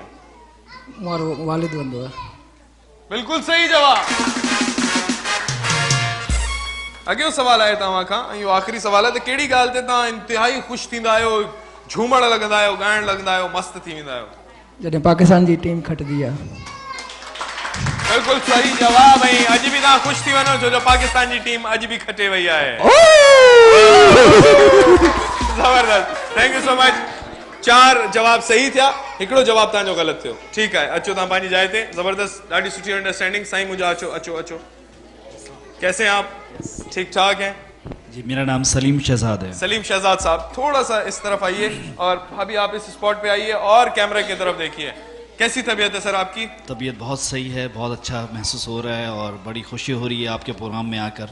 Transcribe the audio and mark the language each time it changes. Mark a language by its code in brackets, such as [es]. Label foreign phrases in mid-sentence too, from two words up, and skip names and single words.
[sd] हमारो वालिद वेंदो आहे। [ur] بالکل صحیح جواب. [sd] अॻियो सवाल आहे तव्हां खां, ऐं इहो आख़िरी सवाल आहे त कहिड़ी ॻाल्हि ते तव्हां इंतिहाई ख़ुशि थींदा आहियो, झूमण लगंदा आहियो, ॻाइण लगंदा आहियो, मस्त थी वेंदा आहियो। जॾहिं पाकिस्तान जी टीम खटंदी आहे। [ur] بالکل صحیح جواب ہے. [sd] अज भी तव्हां ख़ुशि थी वञो छो जो पाकिस्तान जी टीम अज भी खटे वही है। [en] जबरदस्त, thank you so much. [sd] 4 जवाब सही थिया, हिकिड़ो जवाब तव्हांजो ग़लति थियो। ठीकु आहे, अचो तव्हां पंहिंजी जाइ ते। जबरदस्त, ॾाढी सुठी अंडरस्टैंडिंग। साईं मुंहिंजा अचो अचो अचो, [ur] کیسے ہیں آپ؟ ٹھیک ٹھاک ہیں جی۔ میرا نام سلیم شہزاد ہے. سلیم شہزاد صاحب، تھوڑا سا اس طرف آئیے اور ابھی آپ اس سپاٹ پے آئیے اور کیمرے کی طرف دیکھیے. کیسی طبیعت ہے سر آپ کی? طبیعت بہت صحیح ہے، بہت اچھا محسوس ہو رہا ہے اور بڑی خوشی ہو رہی ہے آپ کے پروگرام میں آکر.